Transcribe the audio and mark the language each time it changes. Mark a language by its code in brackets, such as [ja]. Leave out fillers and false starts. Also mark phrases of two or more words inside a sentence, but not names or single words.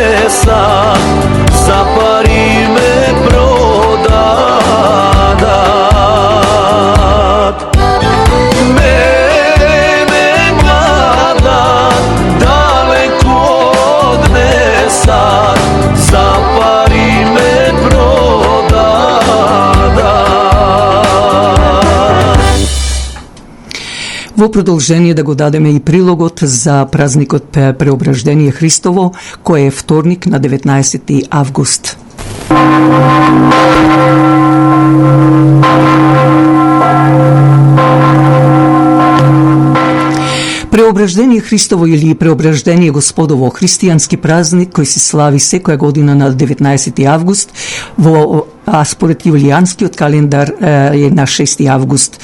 [mk] sad, za pari me prodadat. Mene mlada, daleko odnesat, za pari me prodadat. Во продолжение да го дадеме и прилогот за празникот Преображдение Христово, кој е вторник на 19 август. Преображдение Христово или Преображдение Господово, христијански празник кој се слави секоја година на 19 август, а според јулијанскиот календар е на 6 август.